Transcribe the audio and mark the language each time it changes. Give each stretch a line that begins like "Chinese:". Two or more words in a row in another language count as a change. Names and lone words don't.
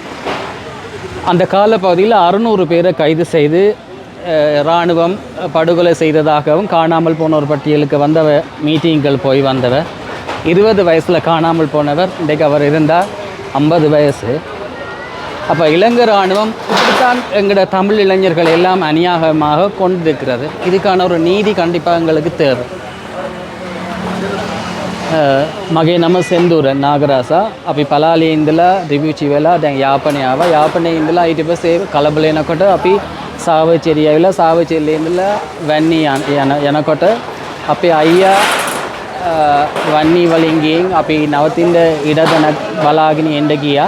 Tamil: அந்த காலப்பகுதியில் 600 பேரை கைது செய்து இராணுவம் படுகொலை செய்ததாகவும் காணாமல் போனோர் பட்டியலுக்கு வந்தவ மீட்டிங்கள் போய் வந்தவ 20 வயசில் காணாமல் போனவர். இன்றைக்கு அவர் இருந்தால் 50 வயசு. அப்போ இலங்கை இராணுவம் இப்படித்தான் எங்களோட தமிழ் இளைஞர்கள் எல்லாம் அநியாயமாக கொண்டிருக்கிறது. இதுக்கான ஒரு நீதி கண்டிப்பாக எங்களுக்கு தேவை.
Sinhala: මගේ නම සෙන්දුරන් නාගරාසා. අපි පලාලේ ඉඳලා රිවිව් වෙලා දැන් යාපනයේ ආවා. යාපනයේ ඉඳලා ඊට පස්සේ කලබල වෙනකොට අපි සාවචේරිය ආවිලා සාවචේරියේ ඉඳලා වන්නි යනකොට අපේ අයියා වන්නි වලින් ගිහින් අපි නවතින්න ඉඩදැනක් බලාගෙන එන්න ගියා.